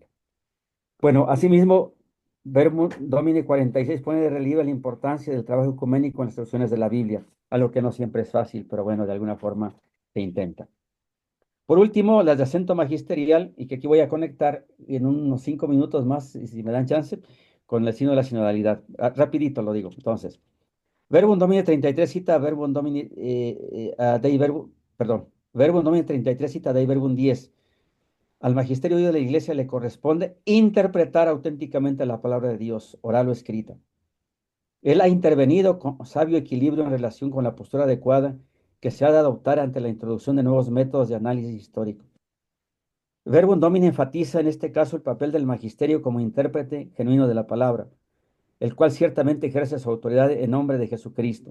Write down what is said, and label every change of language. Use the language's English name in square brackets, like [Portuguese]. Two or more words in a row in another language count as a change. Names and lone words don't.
[Spanish] Bueno, asimismo, Verbum Domini 46 pone de relieve la importancia del trabajo ecuménico en las traducciones de la Biblia, algo que no siempre es fácil, pero bueno, de alguna forma se intenta. Por último, las de acento magisterial, y que aquí voy a conectar en unos 5 minutos más, si me dan chance, con el signo de la sinodalidad. Rapidito lo digo. Entonces, Verbum Domini 33 cita Verbum Domini Dei Verbum, perdón, Verbum Domini 33 cita Dei Verbum 10. Al magisterio de la iglesia le corresponde interpretar auténticamente la palabra de Dios, oral o escrita. Él ha intervenido con sabio equilibrio en relación con la postura adecuada que se ha de adoptar ante la introducción de nuevos métodos de análisis histórico. Verbum Domini enfatiza en este caso el papel del magisterio como intérprete genuino de la palabra, el cual ciertamente ejerce su autoridad en nombre de Jesucristo.